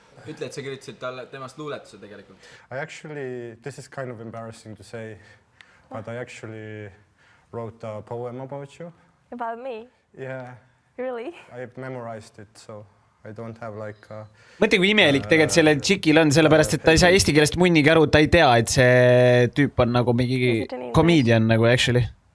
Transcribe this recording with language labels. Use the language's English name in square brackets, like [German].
[Estonian] Ütle, et sa kirjutasid temast luuletuse tegelikult. [English] This is kind of embarrassing to say, but I actually wrote a poem about you. About me? Yeah. Really? I memorized it, so I don't have [Estonian] Mõtle, kui imelik tegelikult selle tšikil on, sellepärast, et ta ei saa eesti keelest munnigi aru, ta ei tea, et see tüüp on nagu mingi comedian nagu actually.